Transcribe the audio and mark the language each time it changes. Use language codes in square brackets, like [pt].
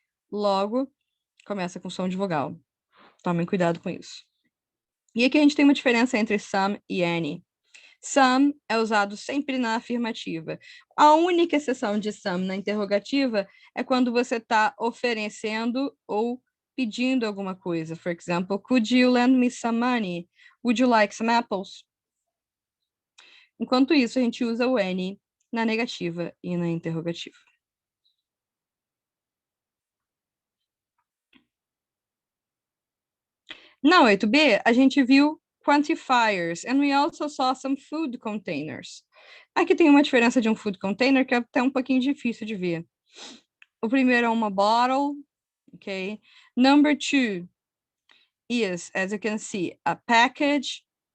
[pt] Logo, começa com som de vogal. Tomem cuidado com isso. E aqui a gente tem uma diferença entre some e any. Some é usado sempre na afirmativa. A única exceção de some na interrogativa é quando você está oferecendo ou pedindo alguma coisa. [en] For example, could you lend me some money? Would you like some apples? [pt] Enquanto isso, a gente usa o any na negativa e na interrogativa. Na 8b, a gente viu [en] quantifiers, and we also saw some food containers. [pt] Aqui tem uma diferença de um food container que é até um pouquinho difícil de ver. O primeiro é uma bottle, okay? [en] Number 2 is, as you can see, a package.